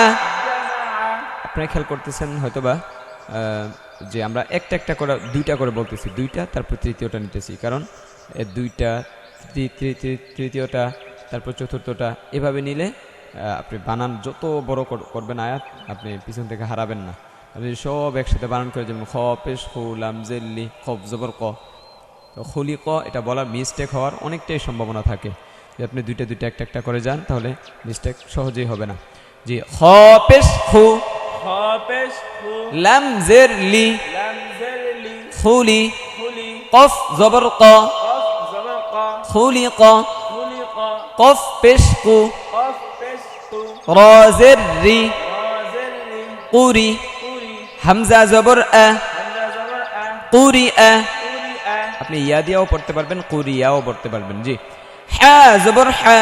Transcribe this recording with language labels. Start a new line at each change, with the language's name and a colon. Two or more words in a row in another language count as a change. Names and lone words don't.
Bangla: আপনারা খেয়াল করতেছেন হয়তোবা যে আমরা একটা একটা করে দুইটা করে বলতেছি, দুইটা তারপর তৃতীয়টা নিতেছি, কারণ দুইটা তৃতীয়টা তারপর চতুর্থটা এভাবে নিলে আপনি বানান যত বড় করবেন আয়াত, আপনি পিছন থেকে হারাবেন না। আপনি সব একসাথে বানান করে, যেমন খ পেশ খু লাম জেল্লি খব জবর ক, তো খুলি ক, এটা বলার মিস্টেক হওয়ার অনেকটাই সম্ভাবনা থাকে। যদি আপনি দুইটা দুইটা একটা একটা করে যান তাহলে মিস্টেক সহজেই হবে না। জি, খ পেশ খু খ পেশ খু লাম জের লি লাম জের লি খুলি, খুলি কফ জবর ক, কফ জবর কা খুলি ক, খুলি কা কফ পেশ কু, কফ পেশ কু র জের রি রা জের রি কুরি, কুরি হামজা জবর আ, হামজা জবর আ কুরি আ। কুরি আ আপনি ইয়া দিয়াও পড়তে পারবেন, কুরিয়াও পড়তে পারবেন। জি, হা জবর হা,